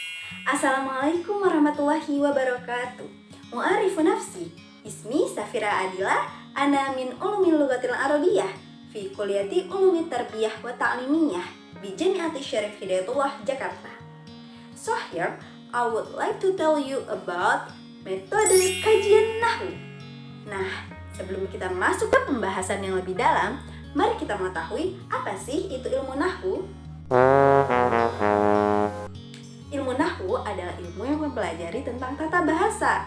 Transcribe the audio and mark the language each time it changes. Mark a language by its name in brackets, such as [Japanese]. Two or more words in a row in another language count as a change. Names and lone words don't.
[Arabic] السلام عليكم ورحمة الله وبركاته. معرّف نفسي، اسمي Safira Adila، أنا من علوم اللغة العربية في كلية علوم التربية والتعليمية di جامعة Syarif Hidayatullah Jakarta. [English] So here, I would like to tell you about [Indonesian] metode kajian nahwu. Nah, sebelum kita masuk ke pembahasan yang lebih dalam, mari kita mengetahui apa sih itu ilmu nahwu. Ilmu nahwu adalah ilmu yang mempelajari tentang tata bahasa.